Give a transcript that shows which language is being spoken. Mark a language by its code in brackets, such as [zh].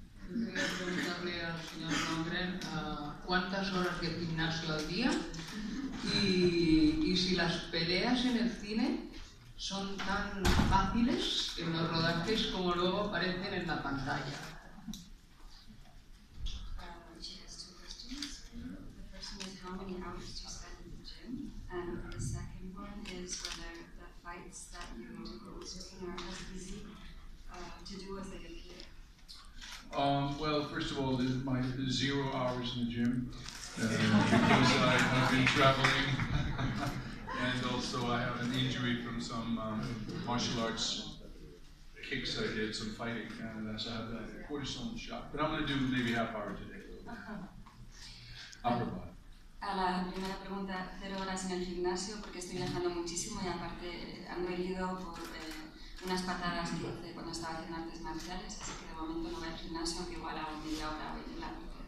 [es] Yo quería preguntarle al señor Lundgren cuántas horas de gimnasio al día y si las peleas en el cine son tan fáciles en los rodajes como luego aparecen en la pantalla. [en] She has two questions. The first one is how many hours do you spend in the gym? And the second one is whether the fights that you do on screen are as easy to do as they appear. Well, first of all, my 0 hours in the gym because I've been traveling and also I have an injury from some martial arts kicks I did, some fighting, and so I have a cortisone shot. But I'm going to do maybe half hour today. Upper body. [es] A la primera pregunta, 0 horas en el gimnasio porque estoy viajando muchísimo y aparte ando herido por unas patadas que hice cuando estaba haciendo artes marciales, así que de momento no voy al gimnasio, aunque igual hago media hora hoy en la tarde.